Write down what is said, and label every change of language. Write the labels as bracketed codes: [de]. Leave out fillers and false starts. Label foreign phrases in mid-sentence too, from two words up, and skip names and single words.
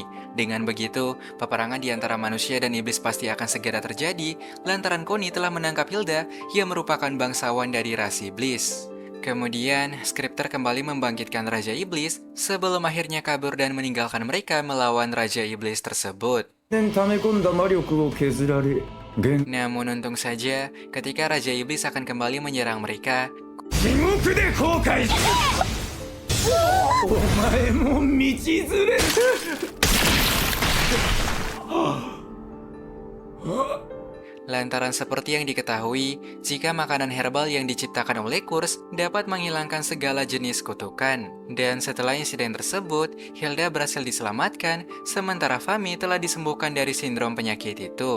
[id] Dengan begitu, peperangan di antara manusia dan iblis pasti akan segera terjadi lantaran Connie telah menangkap Hilda yang merupakan bangsawan dari ras iblis. Kemudian, Scripter kembali membangkitkan Raja Iblis sebelum akhirnya kabur dan meninggalkan mereka melawan Raja Iblis tersebut. [ja] 溜め込んだ魔力を削られ [id] Namun untung saja, ketika Raja Iblis akan kembali menyerang mereka, [ja] 地獄で後悔するお前も道連れ [id] lantaran seperti yang diketahui, jika makanan herbal yang diciptakan oleh Kurs dapat menghilangkan segala jenis kutukan. Dan setelah insiden tersebut, Hilda berhasil diselamatkan, sementara Fami telah disembuhkan dari sindrom penyakit itu.